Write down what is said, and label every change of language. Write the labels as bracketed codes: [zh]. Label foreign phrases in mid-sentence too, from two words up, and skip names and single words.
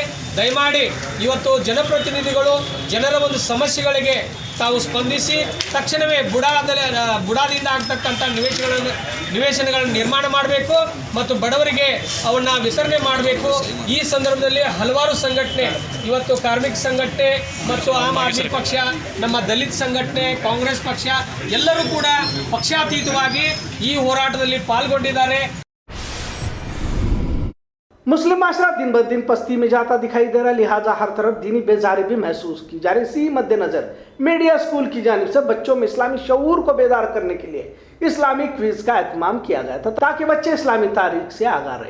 [kn] ದಯಮಾಡಿ ಇವತ್ತು ಜನಪ್ರತಿನಿಧಿಗಳು ಜನರ ಒಂದು ಸಮಸ್ಯೆಗಳಿಗೆ ತಾವು ಸ್ಪಂದಿಸಿ ತಕ್ಷಣವೇ ಬುಡಾದಿಂದ ಆಗ್ತಕ್ಕಂಥ ನಿವೇಶನಗಳನ್ನು ನಿರ್ಮಾಣ ಮಾಡಬೇಕು ಮತ್ತು ಬಡವರಿಗೆ ಅವನ್ನ ವಿತರಣೆ ಮಾಡಬೇಕು. ಈ ಸಂದರ್ಭದಲ್ಲಿ ಹಲವಾರು ಸಂಘಟನೆ, ಇವತ್ತು ಕಾರ್ಮಿಕ ಸಂಘಟನೆ ಮತ್ತು ಆಮ್ ಆದ್ಮಿ ಪಕ್ಷ, ನಮ್ಮ ದಲಿತ ಸಂಘಟನೆ, ಕಾಂಗ್ರೆಸ್ ಪಕ್ಷ ಎಲ್ಲರೂ ಕೂಡ ಪಕ್ಷಾತೀತವಾಗಿ ಈ ಹೋರಾಟದಲ್ಲಿ ಪಾಲ್ಗೊಂಡಿದ್ದಾರೆ. [ur] مسلم معاشرہ دن بہ دن پستی میں جاتا دکھائی دے رہا، لہٰذا ہر طرف دینی بیزاری بھی محسوس کی جا رہی. اسی مدنظر میڈیا اسکول کی جانب سے بچوں میں اسلامی شعور کو بیدار کرنے کے لیے اسلامک کوئز کا اہتمام کیا گیا تھا، تاکہ بچے اسلامی تاریخ سے آگاہ رہے.